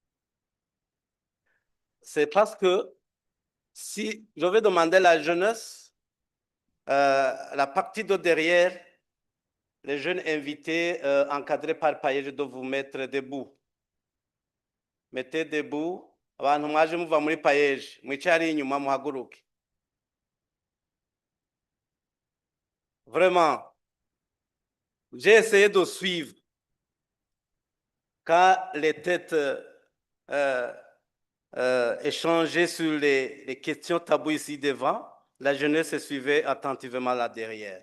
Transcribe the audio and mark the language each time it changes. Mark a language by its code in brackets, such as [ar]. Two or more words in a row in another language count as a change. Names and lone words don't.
[fr] C'est parce que si je vais demander à la jeunesse, la partie de derrière, les jeunes invités encadrés par Paye, je dois vous mettre debout. Mettez debout. [rw] Abantu mwaje muva muri payeje mwicare inyuma muhaguruke. [fr] Vraiment, j'ai essayé de suivre quand les têtes échangeaient sur les questions taboues ici devant, la jeunesse suivait attentivement là derrière.